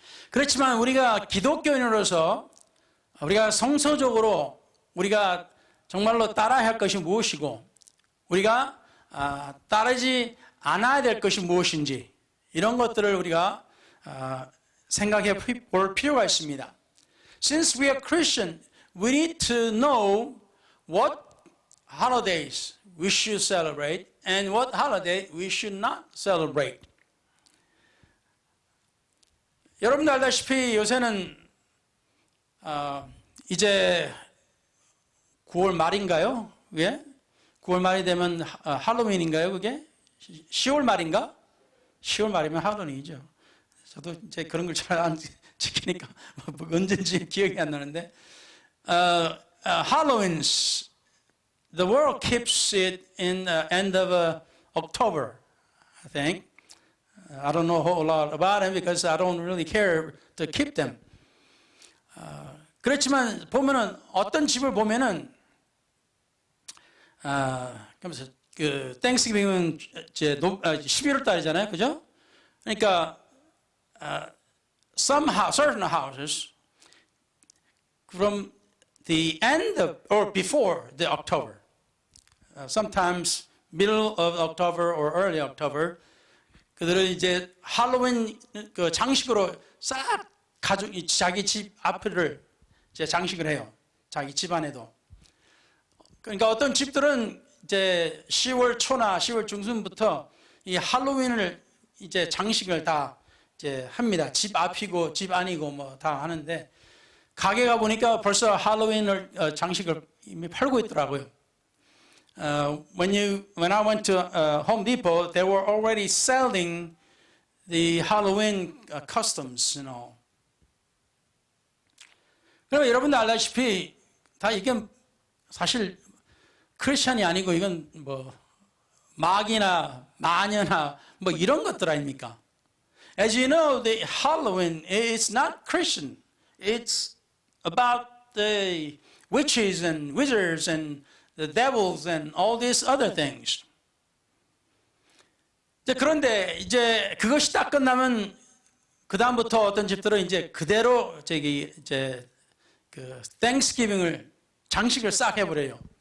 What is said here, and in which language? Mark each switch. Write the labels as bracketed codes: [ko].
[ko] 그렇지만 우리가 기독교인으로서 우리가 성서적으로 우리가 정말로 따라야 할 것이 무엇이고 우리가 따르지 않아야 될 것이 무엇인지 이런 것들을 우리가 생각해 볼 필요가 있습니다. [en] Since we are Christian, we need to know what holidays we should celebrate and what holiday we should not celebrate. [ko] 여러분도 알다시피 요새는 이제 9월 말인가요? 예? 9월 말이 되면 할로윈인가요? 그게? 10월 말인가? 10월 말이면 할로윈이죠. 저도 이제 그런 걸 잘 안 지키니까 언제인지 기억이 안 나는데 [en] Halloween's the world keeps it in the end of October, I think. I don't know a whole lot about it because I don't really care to keep them. [ko] 그렇지만 보면은 어떤 집을 보면은 그러면서 그 땡스기빙은 이제 11월 달이잖아요, 그죠? [en] 그러니까 certain houses from the end of or before the October, sometimes middle of October or early October, [ko] 그들은 이제 할로윈 그 장식으로 싹 가족 자기 집 앞을 이제 장식을 해요. 자기 집 안에도. 그러니까 어떤 집들은 이제 10월 초나 10월 중순부터 이 할로윈을 이제 장식을 다 이제 합니다. 집 앞이고 집 안이고 뭐 다 하는데 가게 가 보니까 벌써 할로윈을 장식을 이미 팔고 있더라고요. [en] When I went to Home Depot, they were already selling the Halloween customs, you know. [ko] 그럼 여러분들 알다시피 다 이게 사실 크리스천이 아니고 이건 뭐 마귀나 마녀나 뭐 이런 것들 아닙니까? [en] As you know, the Halloween is not Christian. It's about the witches and wizards and the devils and all these other things. [ko] 그런데 이제 그것이 딱 끝나면 그 다음부터 어떤 집들은 이제 그대로 이제 그 Thanksgiving을 장식을 싹 해버려요.